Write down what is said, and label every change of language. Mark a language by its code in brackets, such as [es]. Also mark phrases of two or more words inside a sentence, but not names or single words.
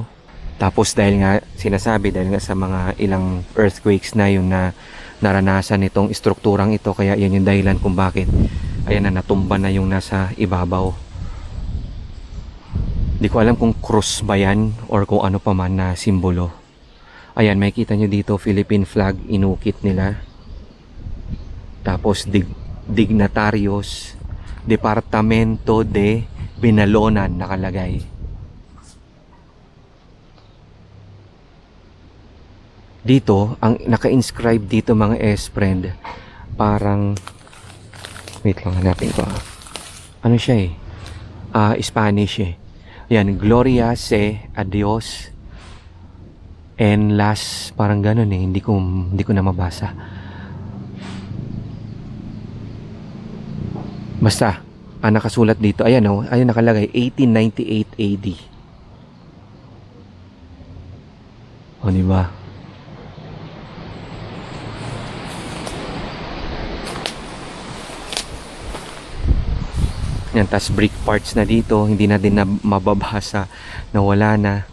[tl] Tapos dahil nga sa mga ilang earthquakes na yun na naranasan nitong istrukturang ito, kaya yan yung dahilan kung bakit ayan na natumba na yung nasa ibabaw. Di ko alam kung cross ba yan or kung ano pa man na simbolo. Ayan, makikita nyo dito [en] Philippine flag [tl] inukit nila. Tapos dignatarios Departamento de Binalonan nakalagay. Dito, ang naka-inscribe dito mga S-friend, parang wait lang, hanapin ko. Ano siya Spanish Yan, [es] Gloria se a Dios en las, [tl] parang ganun hindi ko na mabasa. Basta, nakasulat dito. Ayan ayun nakalagay 1898 AD. O diba? Yan, tas [en] brick parts [tl] na dito, hindi na din na mababasa, nawala na.